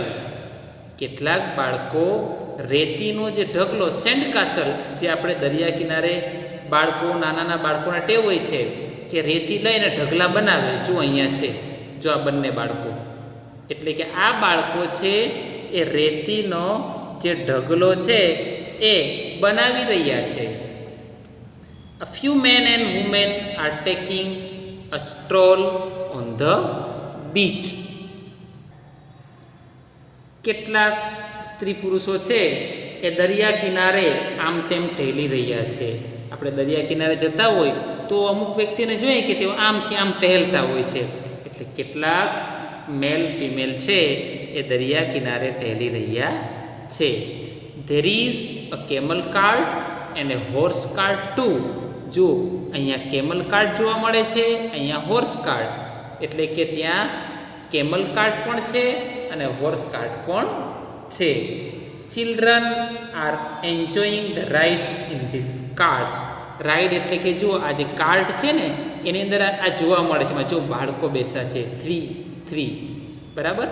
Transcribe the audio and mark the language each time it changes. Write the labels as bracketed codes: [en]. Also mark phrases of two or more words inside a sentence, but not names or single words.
[gu] કેટલાક બાળકો રેતીનો જે ઢગલો, [en] sand castle, [gu] જે આપણે દરિયા કિનારે બાળકો, નાના બાળકોના ટેવ હોય છે કે રેતી લઈને ઢગલા બનાવે. જો અહીંયા છે, જો આ બંને બાળકો, એટલે કે આ બાળકો છે એ રેતીનો જે ઢગલો છે એ બનાવી રહ્યા છે. [en] A few men and women are taking a stroll on the beach. [gu] કેટલાક સ્ત્રી પુરુષો છે એ દરિયા કિનારે આમ તેમ ટહેલી રહ્યા છે. આપણે દરિયા કિનારે જતા હોય તો અમુક વ્યક્તિને જોઈએ કે તેઓ આમથી આમ ટહેલતા હોય છે. એટલે કેટલાક [en] male female [gu] છે એ દરિયા કિનારે ટહેલી રહ્યા છે. [en] There is a camel cart and a horse cart too. [gu] જો અહીંયા [en] camel cart [gu] જોવા મળે છે, અહીંયા [en] horse cart, [gu] એટલે કે ત્યાં [en] camel cart [gu] પણ છે અને [en] horse cart [gu] પણ છે. [en] children are enjoying the rides in these carts. [gu] રાઇડ એટલે કે જો આ જે કાર્ટ છે ને એની અંદર આ જોવા મળે છે, જો બાળકો બેસા છે, 3 બરાબર.